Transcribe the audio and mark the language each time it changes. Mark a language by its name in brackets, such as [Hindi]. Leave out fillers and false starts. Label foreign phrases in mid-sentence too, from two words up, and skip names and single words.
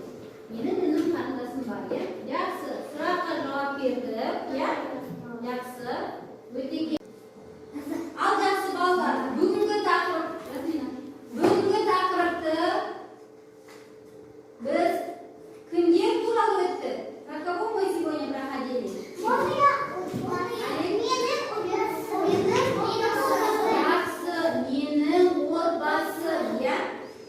[Kazakh] Менің інің қарындасым бар, ya? Жақсы. Сұраққа жауап бердік, ya? Жақсы. Өте керемет. Ал жақсы балалар, бүгінгі тақырыпты біз кімдер туралы өттік? [Russian] Каково мы сегодня проходили? [Kazakh] Жақсы, менің отбасым, ya?